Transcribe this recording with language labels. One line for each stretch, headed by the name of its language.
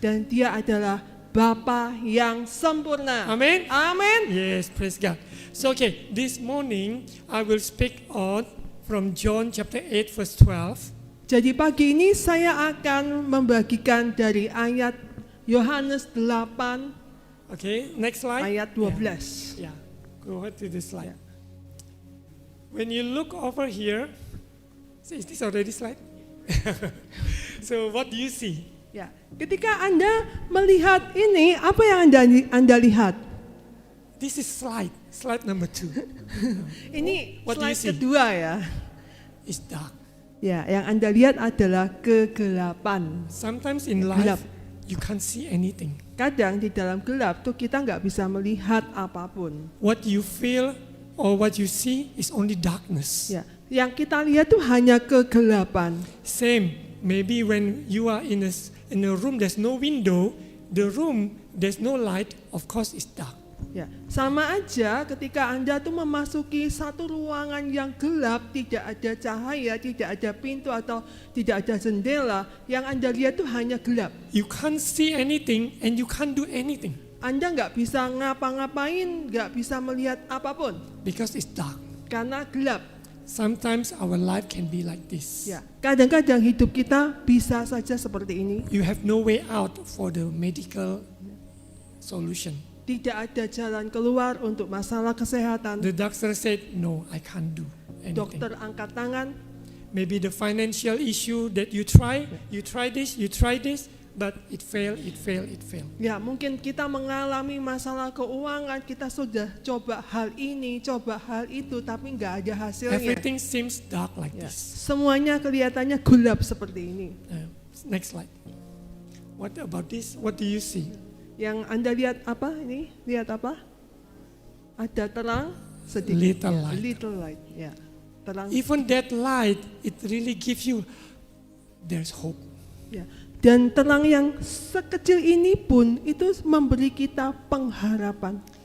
Indonesian: dan dia adalah Bapa yang sempurna.
English: Amen.
Indonesian: Amin.
English: Yes, praise God. So okay, this morning I will speak on from John chapter 8 verse 12.
Indonesian: Jadi pagi ini saya akan membagikan dari ayat Yohanes 8
English: Okay, next slide.
Indonesian: ayat 12.
English: Yeah, go ahead to this slide. When you look over here, so is this already slide? So what do you see?
Indonesian: Ya, ketika Anda melihat ini, apa yang Anda lihat?
English: This is slide number 2.
Indonesian: Ini
English: What do you
Indonesian: slide
English: see?
Indonesian: kedua ya.
English: It's dark.
Indonesian: Ya, yang Anda lihat adalah kegelapan.
English: Sometimes in
Indonesian: Gelap.
English: life, you can't see anything.
Indonesian: Kadang di dalam gelap tuh kita nggak bisa melihat apapun.
English: What you feel or what you see is only darkness.
Indonesian: Ya, yang kita lihat tuh hanya kegelapan.
English: Same Maybe when you are in a room there's no window, the room there's no light, of course it's dark.
Indonesian: Ya, sama aja ketika Anda tuh memasuki satu ruangan yang gelap, tidak ada cahaya, tidak ada pintu atau tidak ada jendela, yang Anda lihat tuh hanya gelap.
English: You can't see anything and you can't do anything
Indonesian: Anda nggak bisa ngapa-ngapain, nggak bisa melihat apapun
English: because it's dark.
Indonesian: karena gelap.
English: Sometimes our life can be like this.
Indonesian: Ya, kadang-kadang hidup kita bisa saja seperti ini.
English: You have no way out for the medical solution.
Indonesian: Tidak ada jalan keluar untuk masalah kesehatan.
English: The doctor said, no, I can't do anything.
Indonesian: Dokter angkat tangan.
English: Maybe the financial issue that you try this, but it failed.
Indonesian: Ya, mungkin kita mengalami masalah keuangan, kita sudah coba hal ini, coba hal itu, tapi nggak ada hasilnya.
English: Everything seems dark like
Indonesian: Ya,
English: this.
Indonesian: semuanya kelihatannya gelap seperti ini.
English: Next slide. What about this? What do you see?
Indonesian: Yang Anda lihat apa ini? Lihat apa? Ada terang sedikit.
English: Little
Indonesian: Ya,
English: light. little light.
Indonesian: Ya, terang.
English: Even that light, it really gives you, there's hope.
Indonesian: Ya. Dan terang yang sekecil ini pun itu memberi kita pengharapan.